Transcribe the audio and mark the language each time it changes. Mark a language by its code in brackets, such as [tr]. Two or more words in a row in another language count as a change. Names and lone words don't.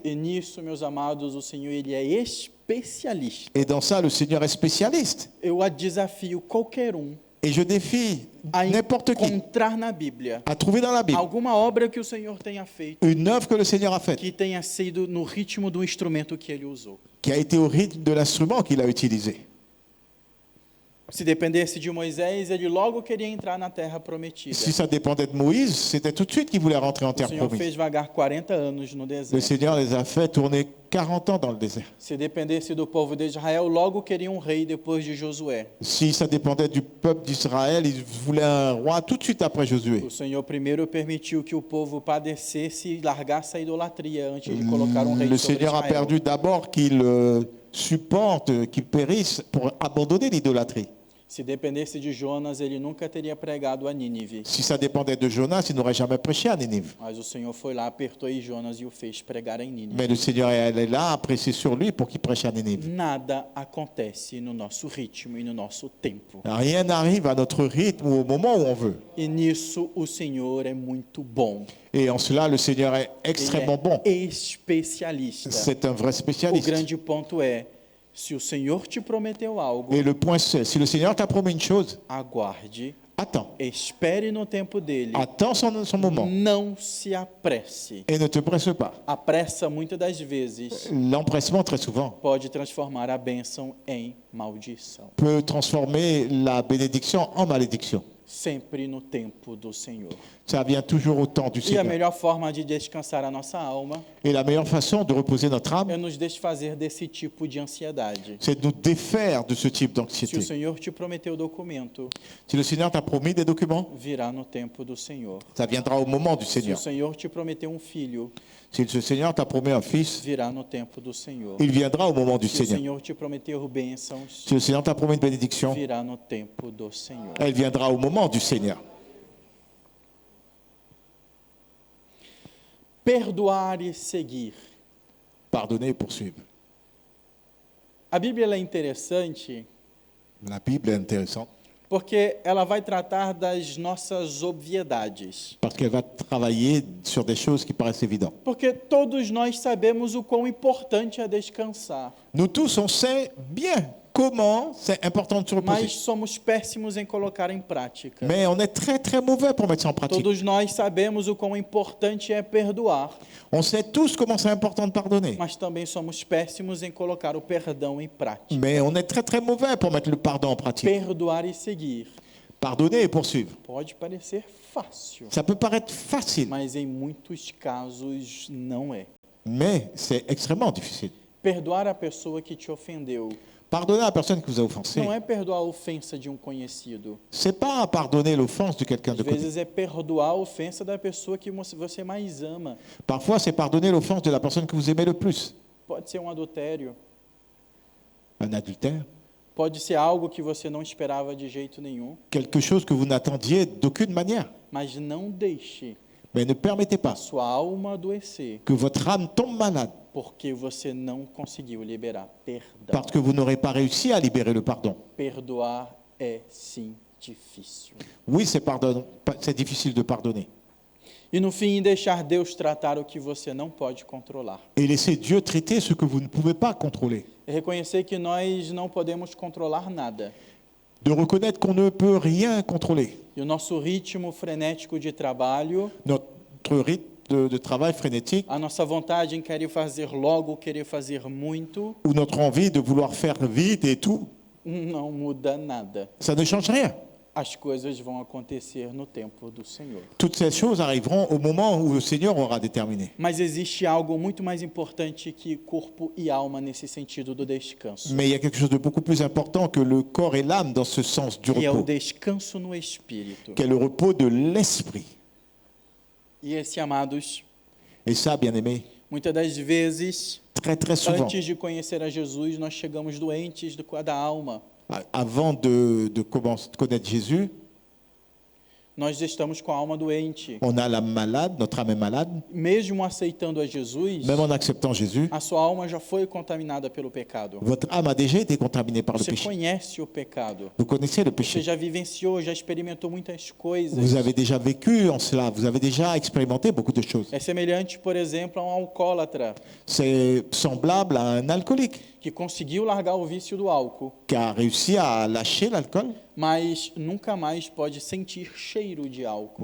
[pt] E nisso, meus amados, o Senhor Ele é especialista. [fr] Et dans ça, le Seigneur est spécialiste. [pt] Eu desafio qualquer [fr] Et je défie a n'importe qui [pt] encontrar na Bíblia [fr] à trouver dans la Bible [pt] alguma obra que o Senhor tenha feito [fr] une œuvre que le Seigneur a faite, [pt] que tenha sido no ritmo do instrumento que Ele usou. [fr] qui a été au rythme de l'instrument qu'il a utilisé. [pt] Se dependesse de Moisés, ele logo queria entrar na terra prometida. [fr] Si ça dépendait de Moïse, c'était tout de suite qu'il voulait rentrer en [pt] O [fr] terre [pt] Senhor [fr] promise. [pt] fez vagar 40 anos no [fr] Le [pt] deserto. [fr] Seigneur les a fait tourner 40 ans dans le désert. [pt] Se dependesse do povo de Israel, logo queria um rei depois de Josué. [fr] Si ça dépendait du peuple d'Israël, il voulait un roi tout de suite après Josué. [pt] O Senhor primeiro permitiu que o povo padecesse e largasse a idolatria antes de colocar um rei [fr] Le [pt] sobre [fr] Seigneur a [pt] Israel. [fr] perdu d'abord qu'il supporte, qu'il périsse pour abandonner l'idolâtrie. [pt] Se dependesse de Jonas, ele nunca teria pregado a Nínive. [fr] Si ça dépendait de Jonas, il n'aurait jamais prêché à Nénive. [pt] Mas o Senhor foi lá, apertou em Jonas e o fez pregar em Nínive. [fr] Mais le Seigneur est là, a pressé sur lui pour qu'il prêche à Nénive. [pt] Nada acontece no nosso ritmo e no nosso tempo. [fr] Rien n'arrive à notre rythme ou au moment où on veut. [pt] E nisso o Senhor é muito bom. [fr] Et en cela, le Seigneur est extrêmement bon. [pt] Especialista. [fr] C'est un vrai [pt] O [fr] spécialiste. [pt] grande ponto é, se o Senhor te prometeu algo, [fr] Et le point c'est, si le Seigneur t'a promis une chose, [pt] aguarde, [fr] attends. [pt] espere no tempo dele. [fr] Attends son moment. [pt] Não se apresse. [fr] Et ne te presse pas. [pt] A pressa, muitas das vezes, [fr] L'empressement, très souvent, [pt] pode transformar a bênção em maldição. [fr] peut transformer la bénédiction en malédiction. [pt] Sempre no tempo do Senhor. [fr] Ça vient toujours au temps du [pt] E a [fr] Seigneur. [pt] melhor forma de descansar a nossa alma [fr] Et la meilleure façon de reposer notre âme, [pt] é nos desfazer desse tipo de ansiedade. [fr] c'est de nous défaire de ce type [pt] Se o [fr] d'anxiété. [pt] Senhor te prometeu o documento, [fr] Si le Seigneur t'a promis des documents, [pt] virá no tempo do Senhor. [fr] ça viendra au moment du [pt] Se o [fr] Seigneur. [pt] Senhor te prometeu um filho, [fr] Si le Seigneur t'a promis un fils, [pt] virá no tempo do Senhor. [fr] il viendra au moment du [pt] Se o [fr] Seigneur. [pt] Senhor te prometeu bênçãos, [fr] Si le Seigneur t'a promis une bénédiction, [pt] virá no tempo do Senhor. [fr] elle viendra au moment du Seigneur. [pt] Perdoar e seguir. [fr] Pardonner et poursuivre. [pt] A Bíblia ela é interessante [fr] La Bible est intéressante [pt] porque ela vai tratar das nossas obviedades. [fr] parce qu'elle va travailler sur des choses qui paraissent évidentes. [pt] Porque todos nós sabemos o quão importante é descansar. [fr] Nous tous, on sait bien comment, c'est important de se reposer. [pt] mas somos péssimos em colocar em prática. [fr] Mais on est très très mauvais pour mettre ça en pratique. [pt] Todos nós sabemos o quão importante é perdoar, [fr] On sait tous comment c'est important de pardonner. [pt] mas também somos péssimos em colocar o perdão em prática. [fr] Mais on est très très mauvais pour mettre le pardon en pratique. [pt] Perdoar e seguir [fr] Pardonner et poursuivre. [pt] pode parecer fácil, [fr] Ça peut paraître facile, [pt] mas em muitos casos não é. [fr] mais c'est extrêmement difficile. [pt] Perdoar a pessoa que te ofendeu [fr] Pardonner à la personne qui vous a offensé, [pt] não é perdoar a ofensa de um conhecido. [fr] c'est pas pardonner l'offense de quelqu'un de [pt] Às [fr] côté. [pt] vezes é perdoar a ofensa da pessoa que você mais ama. [fr] Parfois, c'est pardonner l'offense de la personne que vous aimez le plus. [pt] Pode ser um adultério, [fr] Un adultère, [pt] pode ser algo que você não esperava de jeito nenhum, [fr] quelque chose que vous n'attendiez d'aucune manière. [pt] mas não deixe [fr] Mais ne permettez [pt] a [fr] pas [pt] sua alma adoecer [fr] que votre âme tombe malade [pt] porque você não conseguiu liberar perdão. [fr] parce que vous n'aurez pas réussi à libérer le pardon. [pt] Perdoar é sim difícil. [fr] Oui, c'est difficile de pardonner. [pt] E no fim, deixar Deus tratar o que você não pode controlar. [fr] Et laisser Dieu traiter ce que vous ne pouvez pas contrôler. [pt] É reconhecer que nós não podemos controlar nada. [fr] De reconnaître qu'on ne peut rien contrôler. [pt] E o nosso ritmo frenético de trabalho, [fr] Notre rythme de travail frénétique [pt] a nossa vontade em querer fazer logo, querer fazer muito, [fr] ou notre envie de vouloir faire vite et tout, [pt] não muda nada. [fr] ça ne change rien. [pt] As coisas vão acontecer no tempo do Senhor. [fr] Toutes ces choses arriveront au moment où le Seigneur aura déterminé. [pt] Mas existe algo muito mais importante que corpo e alma nesse sentido do descanso. [fr] Mais il y a quelque chose de beaucoup plus important que le corps et l'âme dans ce sens du [pt] Que é o [fr] repos, [pt] descanso no espírito. [fr] qu'est le repos de l'esprit. [pt] E esse, amados, [fr] Et ça, bien aimé, [pt] muitas das vezes, [fr] très très souvent, [pt] antes de conhecer a Jesus, nós chegamos doentes da alma. [fr] avant de connaître Jésus, [pt] Nós estamos com a alma doente. [fr] on a l'âme malade, notre âme est malade. [pt] Mesmo aceitando a Jesus, [fr] Même en acceptant Jésus, [pt] a sua alma já foi contaminada pelo pecado. [fr] votre âme a déjà été contaminée par le [pt] Você [fr] péché. [pt] conhece o pecado. [fr] Vous connaissez le [pt] Você [fr] péché. [pt] já vivenciou, já experimentou muitas coisas. [fr] Vous avez déjà vécu en cela, vous avez déjà expérimenté beaucoup de choses. [pt] É semelhante, por exemplo, a um alcoólatra [fr] C'est semblable à un alcoolique [pt] que conseguiu largar o vício do álcool, [fr] qui a réussi à lâcher l'alcool, [pt] mas nunca mais pode sentir cheiro de álcool,